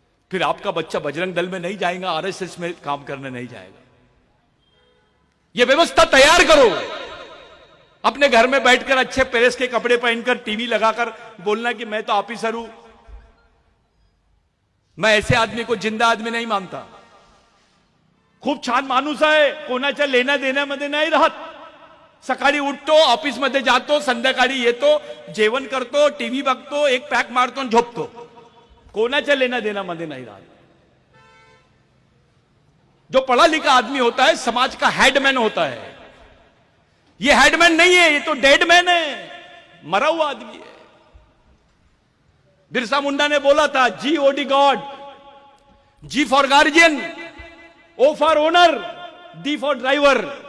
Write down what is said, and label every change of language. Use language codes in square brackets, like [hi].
[hi] फिर आपका बच्चा बजरंग दल में नहीं जाएगा, आरएसएस में काम करने नहीं जाएगा। यह व्यवस्था तैयार करो। अपने घर में बैठकर अच्छे प्रेस के कपड़े पहनकर टीवी लगाकर बोलना कि मैं तो ऑफिसर हूं। मैं ऐसे आदमी को जिंदा आदमी नहीं मानता। [mr] खूप छान माणूस आहे, कोणाच्या लेना देण्यामध्ये नाही राहत, सकाळी उठतो, ऑफिस मध्ये जातो, संध्याकाळी येतो, जेवण करतो, टीव्ही बघतो, एक पॅक मारतो आणि झोपतो. कोणाच्या लेना देण्यामध्ये नाही राहत. [hi] जो पढ़ा लिखा आदमी होता है समाज का हेडमैन होता है. ये हेडमैन नहीं है, ये तो डेडमैन है, मरा हुआ आदमी है. बिरसा मुंडा ने बोला था GOD God, G for guardian, O for owner, D for driver.